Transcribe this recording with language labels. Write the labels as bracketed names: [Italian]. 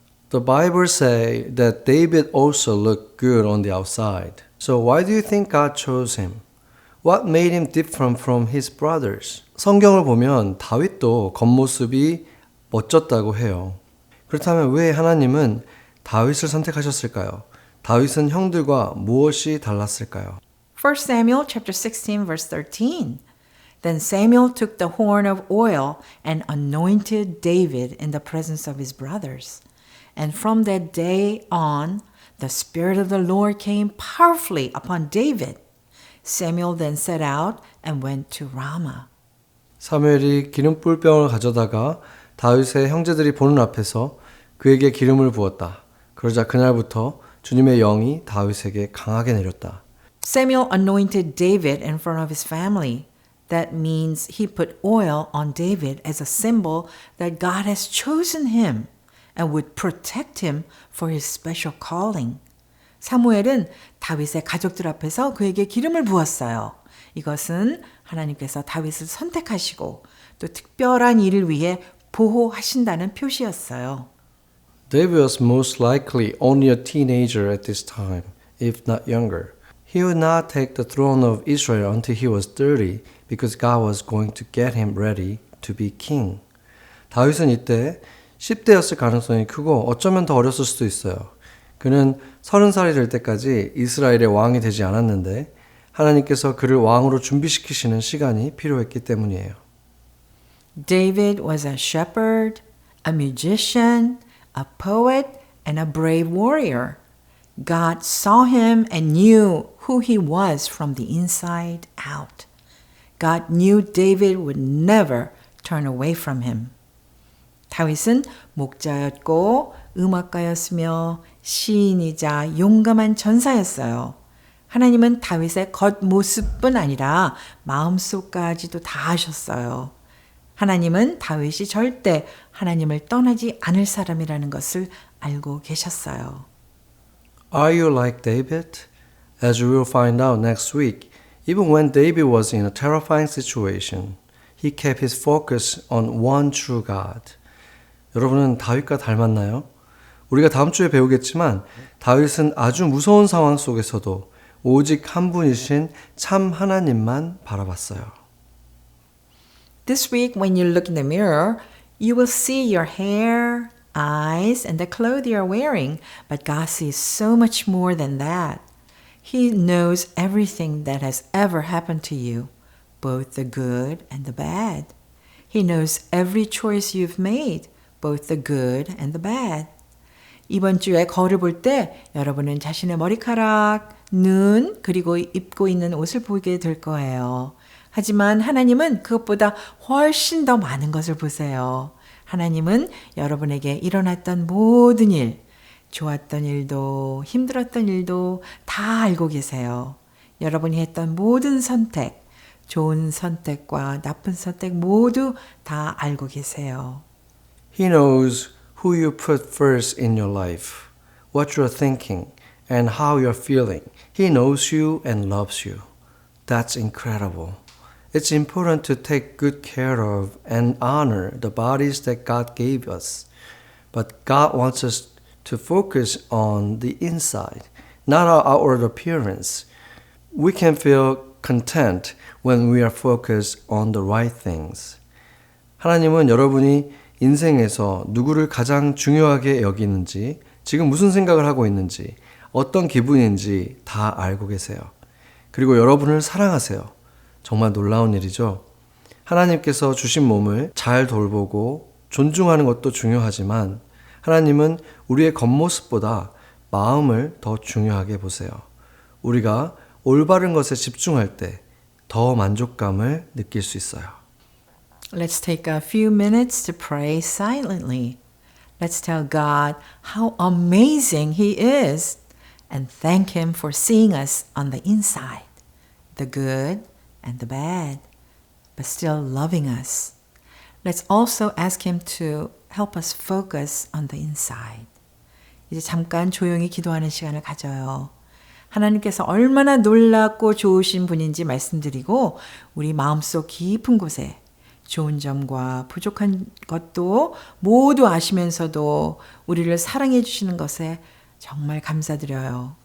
[English] The Bible say that David also looked good on the outside. So why do you think God chose him? What made him different from his brothers? [Korean] 성경을 보면 다윗도 겉모습이 멋졌다고 해요. 그렇다면 왜 하나님은 다윗을 선택하셨을까요? 다윗은 형들과 무엇이 달랐을까요? [English] 1 Samuel chapter 16 verse 13. Then Samuel took the horn of oil and anointed David in the presence of his brothers. And from that day on, the Spirit of the Lord came powerfully upon David. Samuel then set out and went to Ramah. [Korean] 사무엘이 기름불병을 가져다가 다윗의 형제들이 보는 앞에서 그에게 기름을 부었다. 그러자 그날부터 주님의 영이 다윗에게 강하게 내렸다. [English] Samuel anointed David in front of his family. That means he put oil on David as a symbol that God has chosen him and would protect him for his special calling. [Korean] 사무엘은 다윗의 가족들 앞에서 그에게 기름을 부었어요. 이것은 하나님께서 다윗을 선택하시고 또 특별한 일을 위해 보호하신다는 표시였어요. [English] David was most likely only a teenager at this time, if not younger. He would not take the throne of Israel until he was 30 because God was going to get him ready to be king. [Korean] 다윗은 이때 10대였을 가능성이 크고 어쩌면 더 어렸을 수도 있어요. 그는 30살이 될 때까지 이스라엘의 왕이 되지 않았는데 하나님께서 그를 왕으로 준비시키시는 시간이 필요했기 때문이에요. [English] David was a shepherd, a musician, a poet, and a brave warrior. God saw him and knew who he was from the inside out. God knew David would never turn away from him. [Korean] 다윗은 목자였고 음악가였으며 시인이자 용감한 전사였어요. 하나님은 다윗의 겉모습뿐 아니라 마음속까지도 다 아셨어요. 하나님은 다윗이 절대 하나님을 떠나지 않을 사람이라는 것을 알고 계셨어요. [English] Are you like David? As we will find out next week, even when David was in a terrifying situation, he kept his focus on one true God. [Korean] 여러분은 다윗과 닮았나요? 우리가 다음 주에 배우겠지만 다윗은 아주 무서운 상황 속에서도 오직 한 분이신 참 하나님만 바라봤어요. [English] This week, when you look in the mirror, you will see your hair, eyes, and the clothes you are wearing. But God sees so much more than that. He knows everything that has ever happened to you, both the good and the bad. He knows every choice you've made, both the good and the bad. [Korean] 이번 주에 거울을 볼 때 여러분은 자신의 머리카락, 눈, 그리고 입고 있는 옷을 보게 될 거예요. 하지만 하나님은 그것보다 훨씬 더 많은 것을 보세요. 하나님은 여러분에게 일어났던 모든 일, 좋았던 일도 힘들었던 일도 다 알고 계세요. 여러분이 했던 모든 선택, 좋은 선택과 나쁜 선택 모두 다 알고 계세요. [English] He knows who you put first in your life, what you're thinking, and how you're feeling. He knows you and loves you. That's incredible. It's important to take good care of and honor the bodies that God gave us. But God wants us to focus on the inside, not our outward appearance. We can feel content when we are focused on the right things. [Korean] 하나님은 여러분이 인생에서 누구를 가장 중요하게 여기는지, 지금 무슨 생각을 하고 있는지, 어떤 기분인지 다 알고 계세요. 그리고 여러분을 사랑하세요. 정말 놀라운 일이죠. 하나님께서 주신 몸을 잘 돌보고 존중하는 것도 중요하지만 하나님은 우리의 겉모습보다 마음을 더 중요하게 보세요. 우리가 올바른 것에 집중할 때 더 만족감을 느낄 수 있어요. [English] Let's take a few minutes to pray silently. Let's tell God how amazing He is and thank Him for seeing us on the inside, the good and the bad, but still loving us. Let's also ask Him to help us focus on the inside. [Korean] 이제 잠깐 조용히 기도하는 시간을 가져요. 하나님께서 얼마나 놀랍고 좋으신 분인지 말씀드리고 우리 마음속 깊은 곳에 좋은 점과 부족한 것도 모두 아시면서도 우리를 사랑해 주시는 것에 정말 감사드려요.